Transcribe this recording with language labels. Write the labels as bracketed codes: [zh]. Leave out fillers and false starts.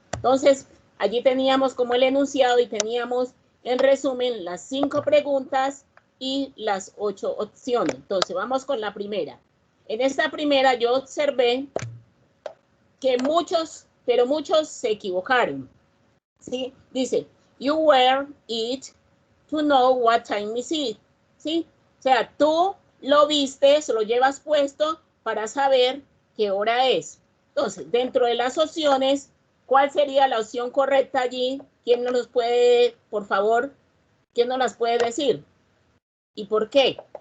[es] Entonces, allí teníamos como el enunciado y teníamos en resumen las 5 preguntas y las 8 opciones. Entonces, vamos con la primera. En esta primera yo observé que muchos, pero muchos se equivocaron. ¿Sí? Dice, [en] you wear it to know what time is it. [es] ¿Sí? O sea, tú lo vistes, lo llevas puesto para saber qué hora es. Entonces, dentro de las opciones, ¿cuál sería la opción correcta allí? ¿Quién nos los puede, por favor, quién nos las puede decir? ¿Y por qué?